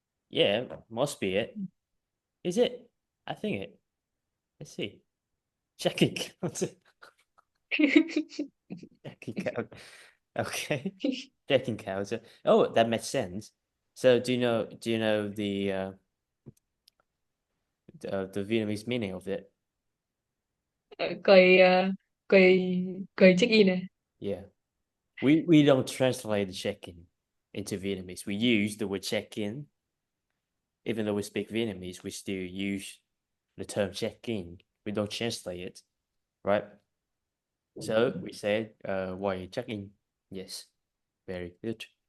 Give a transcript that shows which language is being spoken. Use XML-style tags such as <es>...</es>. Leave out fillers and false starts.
<en>yeah, must be it. Is it? I think it. Let's see. Checking counter. Checking counter. Okay. Checking counter. Oh, that makes sense. So do you know the Vietnamese meaning of it?</en> <vi>Quầy quầy quầy check in này.</vi> <en>Yeah. We don't translate the check-in into Vietnamese. We use the word check-in. Even though we speak Vietnamese, we still use the term check-in. We don't translate it, right? So we said, why check-in? Yes, very good.</en>